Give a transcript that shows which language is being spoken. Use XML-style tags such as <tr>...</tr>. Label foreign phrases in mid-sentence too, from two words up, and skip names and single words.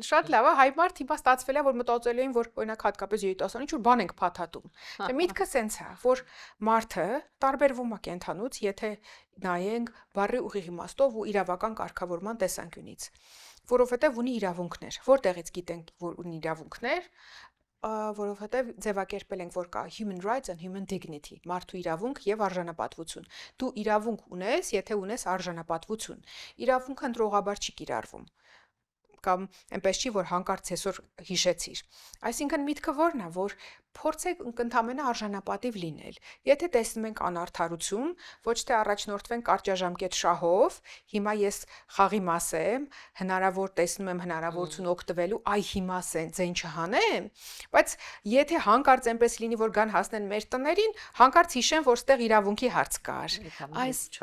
<hy>Շատ լավ է, հայ մարդ հիմա ստացվել է, որ մտածելու են, որ օրինակ հատկապես երիտասարդ ինչ-որ բան ենք փաթաթում։ Դե միտքը սենց է, որ մարդը տարբերվում է կենթանուց, եթե նայենք բարի ուղիղ իմաստով ու իրավական կարգավորման տեսանկյունից, որովհետև ունի իրավունքներ։ Որտեղից գիտենք, որ ունի իրավունքներ, որովհետև ձևակերպել ենք, որ կա</hy> <en>human rights and human dignity,</en> <hy>մարդու իրավունք եւ արժանապատվություն։ Դու իրավունք ունես, եթե ունես արժանապատվություն։ Իրավունքը ընտրողաբար չի կիրառվում։ Կամ այնպես չի, որ հանկարծ այսօր հիշեցիր։ Այսինքն միտքը որն է, որ փորձեք ընդամենը արժանապատիվ լինել։ Եթե տեսնում ենք անարդարություն, ոչ թե առաջնորդվենք կարճաժամկետ շահով, հիմա ես խաղի մաս եմ, հնարավոր տեսնում եմ հնարավորություն օգտվելու, այ հիմա սենց այն չհանեմ, բայց եթե հանկարծ այնպես լինի, որ գան հասնեն մեր տներին, հանկարծ հիշեն, որ ստեղ իրավունքի հարց կար։ Այս</hy>